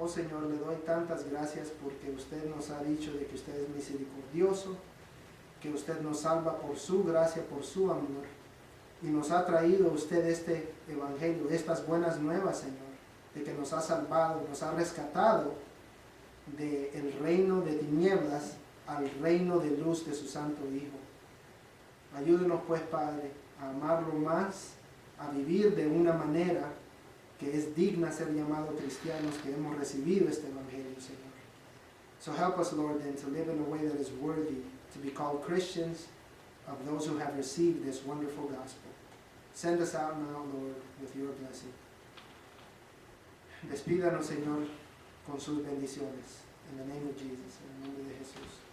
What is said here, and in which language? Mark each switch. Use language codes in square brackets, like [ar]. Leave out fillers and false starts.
[es] Oh Señor, le doy tantas gracias porque usted nos ha dicho de que usted es misericordioso, que usted nos salva por su gracia, por su amor, y nos ha traído usted este evangelio, estas buenas nuevas, Señor, de que nos ha salvado, nos ha rescatado del reino de tinieblas al reino de luz de su santo Hijo. Ayúdenos pues, Padre, a amarlo más, a vivir de una manera que es digna ser llamado cristianos, que hemos recibido este evangelio, Señor. [en] So help us, Lord, then to live in a way that is worthy to be called Christians, of those who have received this wonderful gospel. Send us out now, Lord, with your blessing. [es] Despídanos, Señor, con sus bendiciones. [en] In the name of Jesus, [es] en el nombre de Jesús.